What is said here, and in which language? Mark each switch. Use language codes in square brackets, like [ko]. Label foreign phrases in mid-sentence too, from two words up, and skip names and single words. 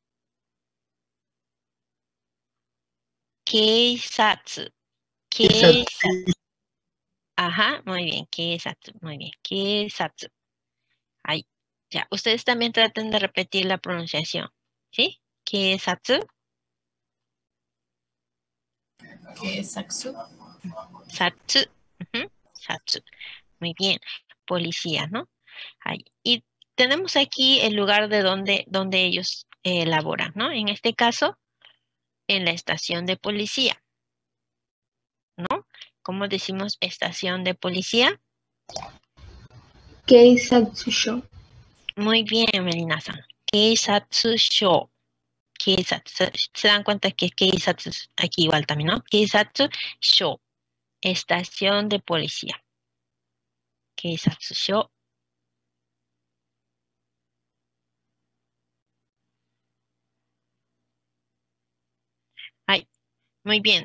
[es] Keisatsu. Keisatsu. Ajá, muy bien. Keisatsu, muy bien. Keisatsu. Ahí. Ya, ustedes también traten de repetir la pronunciación. ¿Sí? Keisatsu. Keisatsu. Satsu. Satsu. Muy bien. Policía, ¿no? Ahí. Y tenemos aquí el lugar de donde ellos laboran, ¿no? En este caso, en la estación de policía, ¿no? ¿Cómo decimos estación de policía? Keisatsu-sho. Muy bien, Melina-san. Keisatsu-sho. Keisatsu. Se dan cuenta que Keisatsu aquí igual también, ¿no? Keisatsu-sho. Estación de policía. Keisatsu-sho. Ay, muy bien.